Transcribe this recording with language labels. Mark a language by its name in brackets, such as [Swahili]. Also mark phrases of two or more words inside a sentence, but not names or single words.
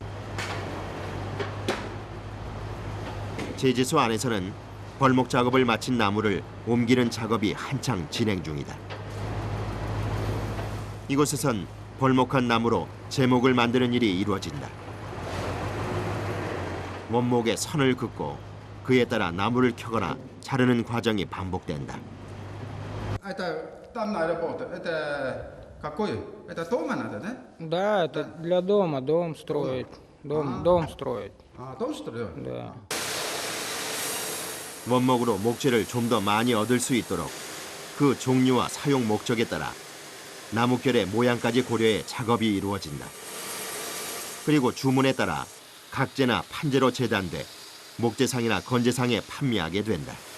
[Korean] 제지소 안에서는 벌목 작업을 마친 나무를 옮기는 작업이 한창 진행 중이다. 이곳에선 벌목한 나무로 제목을 만드는 일이 이루어진다. 원목에 선을 긋고 그에 따라 나무를 켜거나 자르는 과정이 반복된다. [Russian] Это там на работа. Это какой? Это дома надо, да? Да, это для дома, дом строить. Дом строить, А, дом строят? да. [Korean] 원목으로 목재를 좀 더 많이 얻을 수 있도록 그 종류와 사용 목적에 따라 나뭇결의 모양까지 고려해 작업이 이루어진다. 그리고 주문에 따라 각재나 판재로 재단돼 목재상이나 건재상에 판매하게 된다.